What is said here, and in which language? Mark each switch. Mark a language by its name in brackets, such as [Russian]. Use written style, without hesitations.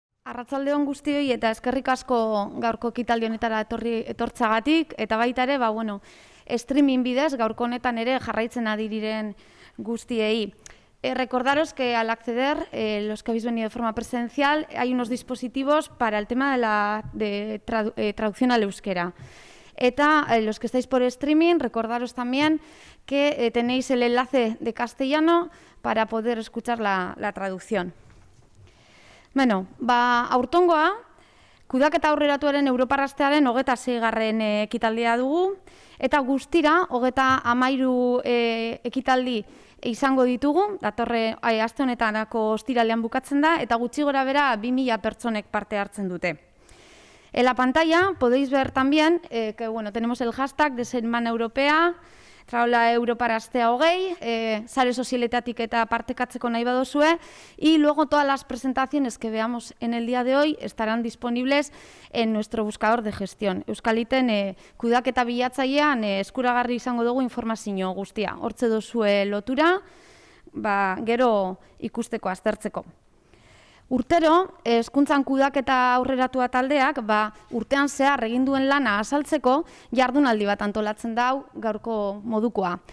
[Basque] Arratsalde on guztioi eta eskerrik asko gaurko ekitaldi honetara etortzagatik eta baita ere, streaming bidez gaurko honetan ere jarraitzen ari diren guztiei. [Spanish] Recordaros que al acceder, los que habéis venido de forma presencial, hay unos dispositivos para el tema de traducción al euskera. Eta los que estáis por streaming, recordaros también que tenéis el enlace de castellano para poder escuchar la traducción. [Basque] Bueno, aurtongoa, kudeaketa aurreratuaren Europarrastearen 26. ekitaldia dugu, eta guztira 33 ekitaldi izango ditugu, datorre aste honetarako ostiralean bukatzen da, eta gutxi gora bera 2000 pertsonek parte hartzen dute. [Spanish] En la pantalla podéis ver también que tenemos el hashtag de Semana Europea, [Basque] Traola Europarastea hogei, sare sozialetatik eta partekatzeko nahi badozue, [Spanish] y luego todas las presentaciones que veamos en el día de hoy estarán disponibles en nuestro buscador de gestión. [Basque] Euskaliten kudeaketa bilatzailean eskuragarri izango dugu informazio guztia. Hortze dozue lotura, gero ikusteko aztertzeko. Urtero, hezkuntzan kudeaketa aurreratua taldeak, urtean zehar egin duen lana azaltzeko jardunaldi bat antolatzen dau gaurko modukoa.